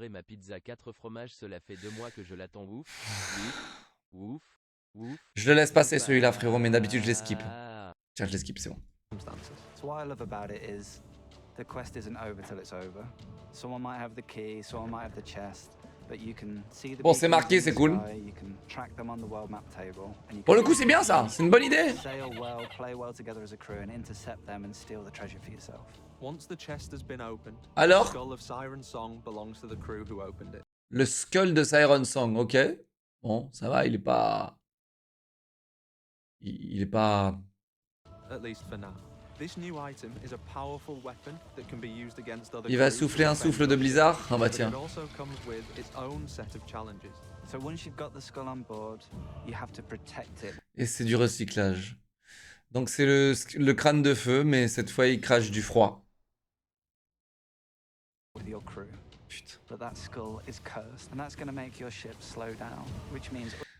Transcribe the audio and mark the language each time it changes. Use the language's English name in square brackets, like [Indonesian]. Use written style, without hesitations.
[French] Ma pizza 4 fromages, cela fait 2 mois que je l'attends. Ouf. Je le laisse passer celui-là, frérot, mais d'habitude je les skip. Tiens, je les skip, c'est bon. [English] So what I love about it is the quest isn't over till it's over. Someone might have the key, someone might have the chest, but you can see the [French] Bon, c'est marqué, c'est cool. [English] You can track them on the world map table. And you [French] Pour le coup, c'est bien ça, c'est une bonne idée. [English] Sail well, play well together as a crew, and intercept them and steal the treasure for yourself. Once the chest has been opened, [French] alors, [English] the skull of Siren Song belongs to the crew who opened it. [French] Le skull de Siren Song, ok. Bon, ça va, il est pas... Il est pas... [English] At least for now. This new item is a powerful weapon that can be used against other [French] Il va [English] crews [French] souffler un souffle de blizzard. Ah bah tiens. [English] But it also comes with its own set of challenges. So once you've got the skull on board, you have to protect it. [French] Et c'est du recyclage. Donc c'est le crâne de feu, mais cette fois il crache du froid. [English] With your crew. [French] Putain. [English] But that skull is cursed, and that's going to make your ship slow down, which means...